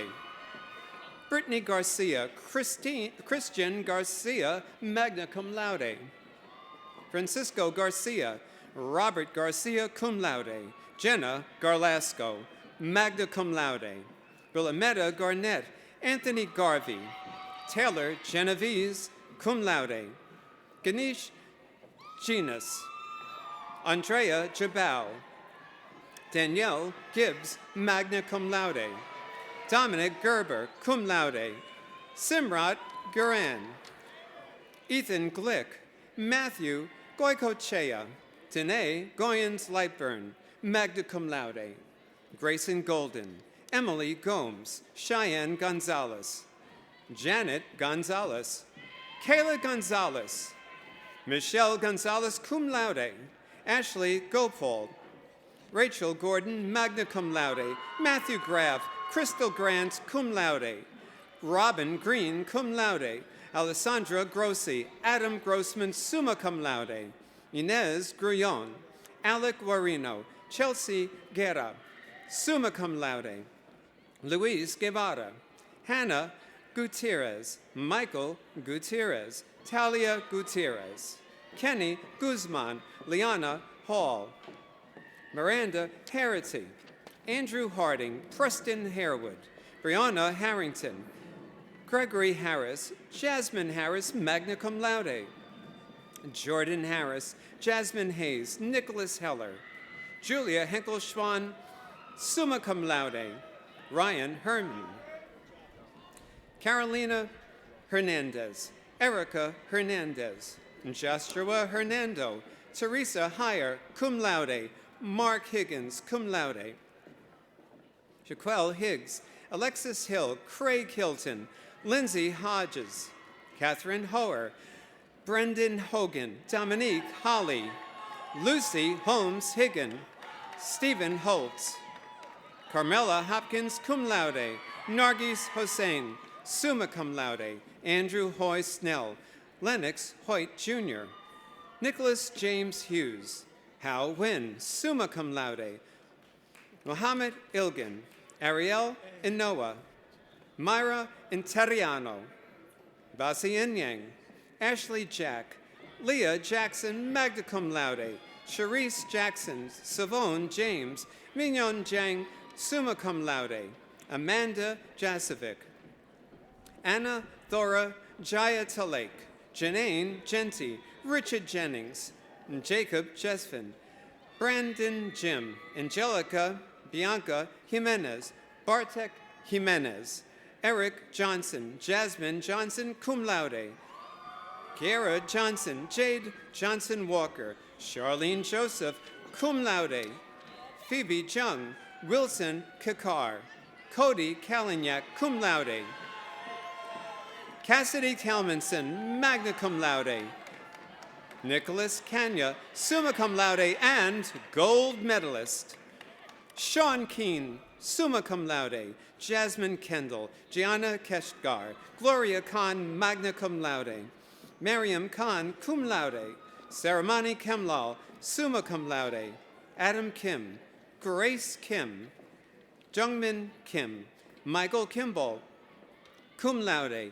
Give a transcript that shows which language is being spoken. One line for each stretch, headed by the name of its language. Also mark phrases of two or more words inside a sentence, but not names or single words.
English: Brittany Garcia. Christian Garcia,
Latin: magna cum laude.
English: Francisco Garcia. Robert Garcia,
Latin: cum laude.
English: Jenna Garlasco,
Latin: magna cum laude.
English: Willametta Garnett. Anthony Garvey. Taylor Genovese,
Latin: cum laude.
English: Ganesh Genus. Andrea Jabal. Danielle Gibbs,
Latin: magna cum laude.
English: Dominic Gerber,
Latin: cum laude.
English: Simrat Guran. Ethan Glick. Matthew Goycochea. Danae Goyens Lightburn,
Latin: magna cum laude.
English: Grayson Golden. Emily Gomes. Cheyenne Gonzalez. Janet Gonzalez. Kayla Gonzalez. Michelle Gonzalez,
Latin: cum laude.
English: Ashley Gopal. Rachel Gordon,
Latin: magna cum laude.
English: Matthew Graff. Crystal Grant,
Latin: cum laude.
English: Robin Green,
Latin: cum laude.
English: Alessandra Grossi. Adam Grossman,
Latin: summa cum laude.
English: Inez Grullon. Alec Guarino. Chelsea Guerra,
Latin: summa cum laude.
English: Luis Guevara. Hannah Gutierrez. Michael Gutierrez. Talia Gutierrez. Kenny Guzman. Liana Hall. Miranda Harity. Andrew Harding. Preston Harewood. Brianna Harrington. Gregory Harris. Jasmine Harris,
Latin: magna cum laude.
English: Jordan Harris. Jasmine Hayes. Nicholas Heller. Julia Henkel-Schwan,
Latin: summa cum laude.
English: Ryan Herman. Carolina Hernandez. Erica Hernandez. Joshua Hernando. Teresa Heyer,
Latin: cum laude.
English: Mark Higgins,
Latin: cum laude.
English: Jaquel Higgs. Alexis Hill. Craig Hilton. Lindsay Hodges. Catherine Hoer. Brendan Hogan. Dominique Holly. Lucy Holmes Higgin. Stephen Holtz. Carmela Hopkins,
Latin: cum laude.
English: Nargis Hossein,
Latin: summa cum laude.
English: Andrew Hoy Snell. Lennox Hoyt, Jr. Nicholas James Hughes. Hal Wynn,
Latin: summa cum laude.
English: Mohammed Ilgan. Ariel Inoa. Myra Interiano. Basi Inyang. Ashley Jack. Leah Jackson,
Latin: magna cum laude.
English: Charisse Jackson. Savone James. Mignon Jang,
Latin: summa cum laude.
English: Amanda Jasovic. Anna Thora Jaya Talake. Janine Genty. Richard Jennings. Jacob Jesvin. Brandon Jim. Angelica Bianca Jimenez. Bartek Jimenez. Eric Johnson. Jasmine Johnson,
Latin: cum laude.
English: Kiara Johnson. Jade Johnson Walker. Charlene Joseph,
Latin: cum laude.
English: Phoebe Jung. Wilson Kakar. Cody Kalinyak,
Latin: cum laude.
English: Cassidy Talmanson,
Latin: magna cum laude.
English: Nicholas Kanya,
Latin: summa cum laude
English: and gold medalist. Sean Keene,
Latin: summa cum laude.
English: Jasmine Kendall, Gianna Keshgar, Gloria Khan,
Latin: magna cum laude.
English: Mariam Khan,
Latin: cum laude.
English: Saramani Kemlal,
Latin: summa cum laude.
English: Adam Kim, Grace Kim, Jungmin Kim, Michael Kimball,
Latin: cum laude.